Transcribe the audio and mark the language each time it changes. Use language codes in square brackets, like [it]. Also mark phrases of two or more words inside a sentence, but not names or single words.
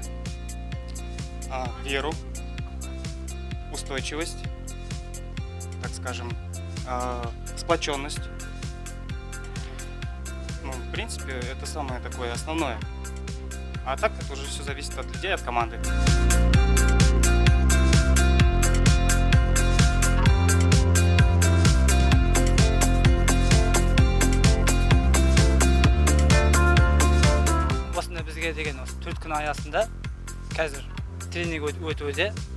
[ru] Веру, устойчивость, так скажем, сплоченность. Ну, в принципе, это самое такое основное. А так это уже все зависит от людей, от команды. [kk] Осында бізге деген осы 4 күн аясында қазір тренинг өтуде.